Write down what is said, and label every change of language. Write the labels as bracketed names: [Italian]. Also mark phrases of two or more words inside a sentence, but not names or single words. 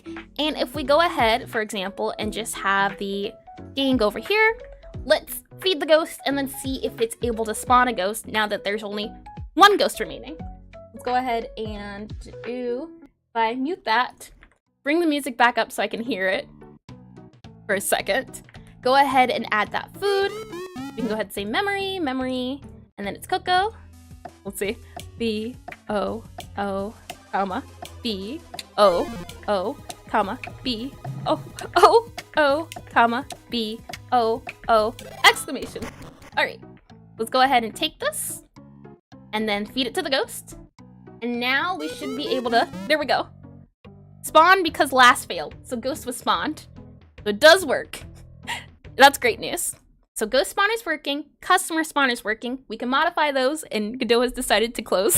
[English] And if we go ahead, for example, and just have the gang over here, let's feed the ghost and then see if it's able to spawn a ghost now that there's only 1 ghost remaining. Let's go ahead and do, if I mute that, bring the music back up so I can hear it for a second. Go ahead and add that food. We can go ahead and say memory, and then it's Coco. Let's see. B-O-O, comma, B-O-O, comma, B-O-O-O, comma, B-O-O, exclamation. All right, let's go ahead and take this and then feed it to the ghost. And now we should be able to, there we go. Spawn because last failed, so ghost was spawned. So it does work. That's great news. So ghost spawn is working, customer spawn is working. We can modify those, and Godot has decided to close.